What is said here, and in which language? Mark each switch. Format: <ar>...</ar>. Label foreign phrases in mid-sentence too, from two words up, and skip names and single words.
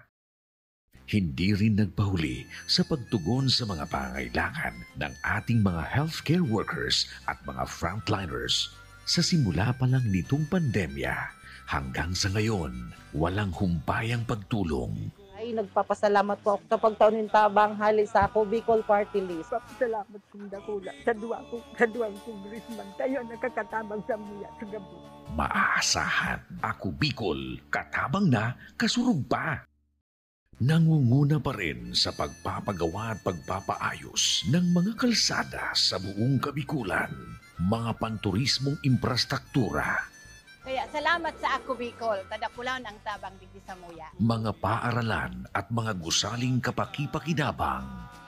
<tl>Hindi rin nagpahuli sa pagtugon sa mga pangailangan ng ating mga healthcare workers at mga frontliners. Sa simula pa lang nitong pandemya, hanggang sa ngayon, walang humpayang pagtulong.</tl> <bik>Ay, nagpapasalamat po ako sa pagtaon ng tabang hali sa Ako Bicol Party List. Salamat kong dakula sa duwang congressman. Kayo nakakatabang sa muya sa gabi. Maaasahan, Ako Bicol, katabang na, kasurog pa.</bik> <tl>Nangunguna pa rin sa pagpapagawa at pagpapaayos ng mga kalsada sa buong Kabikulan, mga panturismong infrastruktura,</tl> <bik>Kaya salamat sa Ako Bicol, tadakulan ang tabang digdi sa muya.</bik> <tl>mga paaralan at mga gusaling kapakipakinabang.</tl>